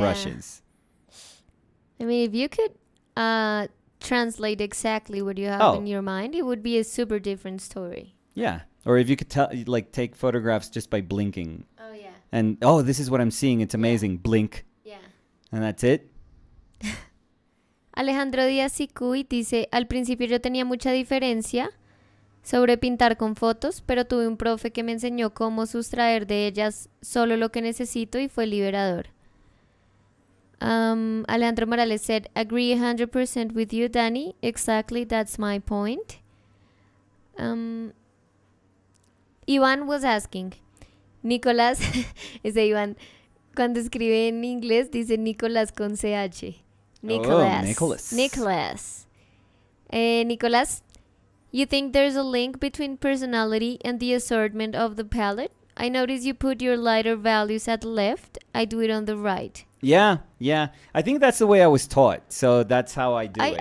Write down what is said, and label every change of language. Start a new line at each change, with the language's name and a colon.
English: brushes. I mean, if you could translate exactly what you have Oh. in your mind, it would be a super different story. Yeah. Or if you could take photographs just by blinking. Oh, yeah. And, this is what I'm seeing. It's amazing. Blink. Yeah. And that's it.
Spanish: Alejandro Díaz Sicuy dice, al principio yo tenía mucha diferencia sobre pintar con fotos, pero tuve un profe que me enseñó cómo sustraer de ellas solo lo que necesito y fue liberador.
English: Alejandro Morales said, agree 100% with you, Danny. Exactly, that's my point.
Spanish: Iván
English: was asking,
Spanish: Nicolás, ese Iván, cuando escribe en inglés dice Nicolás con CH. Nicolás. Nicholas. Nicolás.
English: Nicolás, you think there's a link between personality and the assortment of the palette? I notice you put your lighter values at the left. I do it on the right. Yeah. I think that's the way I was taught. So that's how I do it.